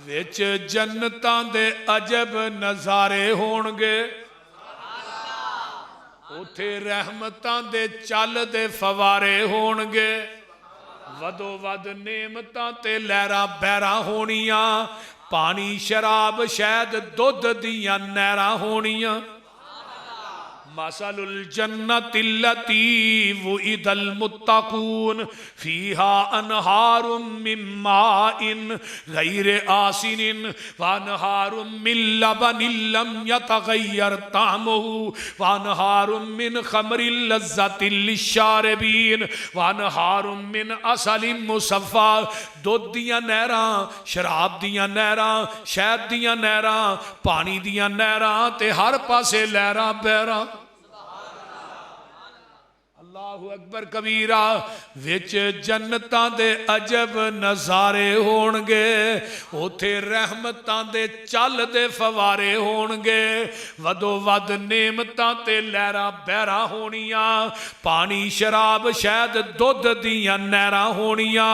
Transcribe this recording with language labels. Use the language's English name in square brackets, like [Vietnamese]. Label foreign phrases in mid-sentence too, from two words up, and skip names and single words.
[Punjabi] ਵਿੱਚ ਜੰਨਤਾਂ ਦੇ ਅਜਬ ਨਜ਼ਾਰੇ ਹੋਣਗੇ, ਉੱਥੇ ਰਹਿਮਤਾਂ ਦੇ ਚੱਲ ਦੇ ਫ਼ਵਾਰੇ ਹੋਣਗੇ, ਵੱਧੋ ਵੱਧ ਨੇਮਤਾਂ ਤੇ ਲਹਿਰਾਂ ਬਹਿਰਾਂ ਹੋਣੀਆਂ, ਪਾਣੀ ਸ਼ਰਾਬ ਸ਼ਹਿਦ ਦੁੱਧ ਦੀਆਂ ਨਹਿਰਾਂ ਹੋਣੀਆਂ। [Arabic] مثل الجنة التي وعد المتقون فيها أنهار من ماء غير آسن وأنهار من لبن لم يتغير طعمه وأنهار من خمر لذة للشاربين وأنهار من عسل مصفى. [Punjabi] ਦੁੱਧ ਦੀਆਂ ਨਹਿਰਾਂ, ਸ਼ਰਾਬ ਦੀਆਂ ਨਹਿਰਾਂ, ਸ਼ਹਿਦ ਦੀਆਂ ਨਹਿਰਾਂ, ਪਾਣੀ ਦੀਆਂ ਨਹਿਰਾਂ ਤੇ ਹਰ ਪਾਸੇ ਲਹਿਰਾਂ ਬਹਿਰਾਂ। [Arabic] الله أكبر كبيرا. [Punjabi] ਵਿੱਚ ਜੰਨਤਾਂ ਦੇ ਅਜਬ ਨਜ਼ਾਰੇ ਹੋਣਗੇ, ਉੱਥੇ ਰਹਿਮਤਾਂ ਦੇ ਚੱਲ ਦੇ ਫ਼ਵਾਰੇ ਹੋਣਗੇ, ਵੱਧੋ ਵੱਧ ਨੇਮਤਾਂ ਤੇ ਲਹਿਰਾਂ ਬਹਿਰਾਂ ਹੋਣੀਆਂ। ਪਾਣੀ ਸ਼ਰਾਬ ਸ਼ਹਿਦ ਦੁੱਧ ਦੀਆਂ ਨਹਿਰਾਂ ਹੋਣੀਆਂ।